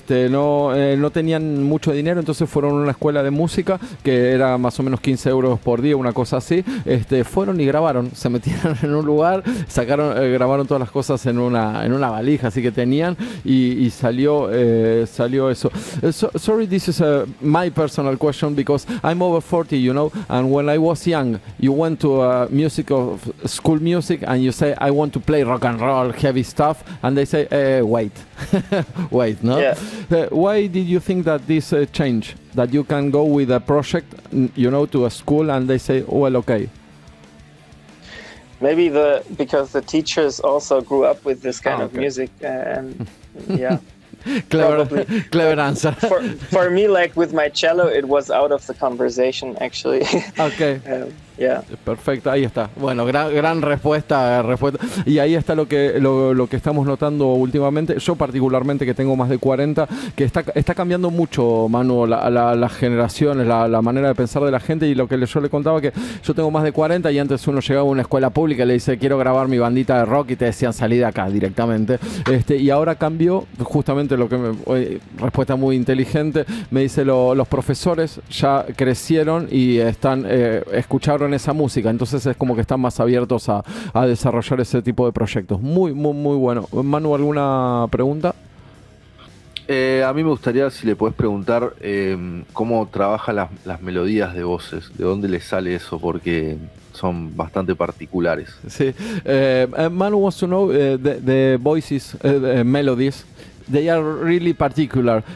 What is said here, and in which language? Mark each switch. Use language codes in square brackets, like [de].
[es] No tenían mucho dinero, entonces fueron a una escuela de música que era más o menos 15 euros por día, una cosa así. Fueron y grabaron, se metieron en un lugar, grabaron todas las cosas en una valija, así que tenían, y salió eso. [en] Sorry, this is my personal question because I'm over 40, you know, and when I was young, you went to school music and you say, I want to play rock and roll, heavy stuff, and they say, wait, no? Yeah. Why did you think that this changed? That you can go with a project, you know, to a school and they say, well, okay. Maybe because the teachers also grew up with this kind of music, and yeah. Clever answer. For me, like with my cello, it was out of the conversation, actually. Okay. Yeah. [es] Perfecto, ahí está. Bueno, gran respuesta. Y ahí está lo que estamos notando últimamente. Yo particularmente, que tengo más de 40, que está cambiando mucho, Manu, las generaciones, la manera de pensar de la gente. Y lo que yo le contaba, que yo tengo más de 40 y antes uno llegaba a una escuela pública y le dice, quiero grabar mi bandita de rock, y te decían, salí de acá directamente. Y ahora cambió justamente respuesta muy inteligente. Me dice, los profesores ya crecieron y escucharon esa música, entonces es como que están más abiertos a desarrollar ese tipo de proyectos. Muy bueno. Manu, ¿alguna pregunta? A mí me gustaría, si le podés preguntar, cómo trabaja las melodías de voces, de dónde le sale eso, porque son bastante particulares. Sí. [en] Manu wants to know the voices, melodies. They are really particular.